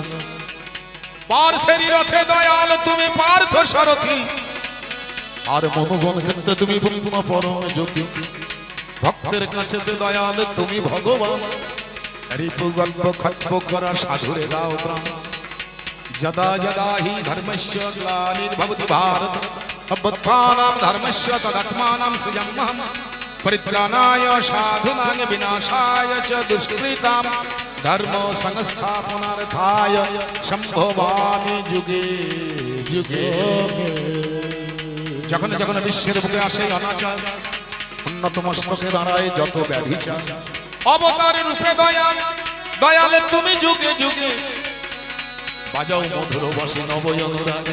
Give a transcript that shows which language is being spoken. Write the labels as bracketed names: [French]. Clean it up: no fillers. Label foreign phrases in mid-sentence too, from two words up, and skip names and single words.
[Bangla] পার্থের রথে দয়াল তুমি পার্থ সারথি, আর মনোবন ক্ষেত্রে তুমি পূর্ণ পরম জ্যোতি। ভক্তের কাছে দয়াল তুমি ভগবান, রিপু গল্প খট্প করা সাধুরে দাও ত্রাণ। [Sanskrit] যদা যদা হি ধর্মস্য গ্লানির্ভবতি ভারত, অভ্যুত্থানাম ধর্মস্য তদাত্মানাম সৃজন্মহম। পরিত্রাণায় সাধুনাং বিনাশায় চ দুষ্কৃতাম, ধর্ম সংস্থাপনার্থায় সম্ভবামি যুগে যুগে। [Bangla] যখন যখন বিশ্বের বুকে আসে অনাচার, উন্নত মস্তকে দাঁড়ায় যত ব্যাধিচার। অবতার রূপে দয়াল, দয়ালে তুমি যুগে যুগে বাজাও মধুর বসে নবয় অনুরাগে।